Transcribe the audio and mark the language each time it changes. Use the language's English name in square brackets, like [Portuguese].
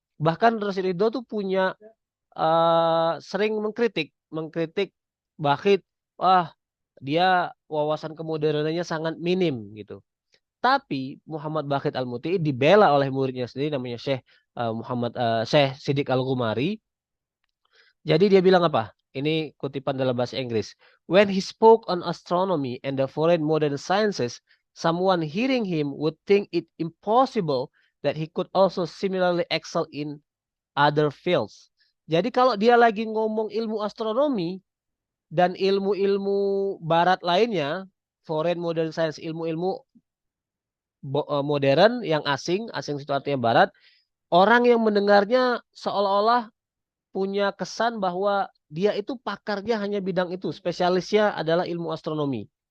[Indonesian] Bahkan Rashid Ridho tuh punya sering mengkritik Baqir, wah dia wawasan kemodernannya sangat minim gitu. Tapi Muhammad Baqir Al-Muti'i dibela oleh muridnya sendiri namanya Syekh Siddiq Al-Ghumari. Jadi dia bilang apa? Ini kutipan dalam bahasa Inggris. [English] When he spoke on astronomy and the foreign modern sciences, someone hearing him would think it impossible that he could also similarly excel in other fields. [Indonesian] Jadi kalau dia lagi ngomong ilmu astronomi dan ilmu-ilmu barat lainnya, [English] foreign modern science, [Indonesian] ilmu-ilmu modern yang asing, asing itu artinya barat, orang yang mendengarnya seolah-olah punya kesan bahwa dia itu pakarnya hanya bidang itu, spesialisnya adalah ilmu astronomi.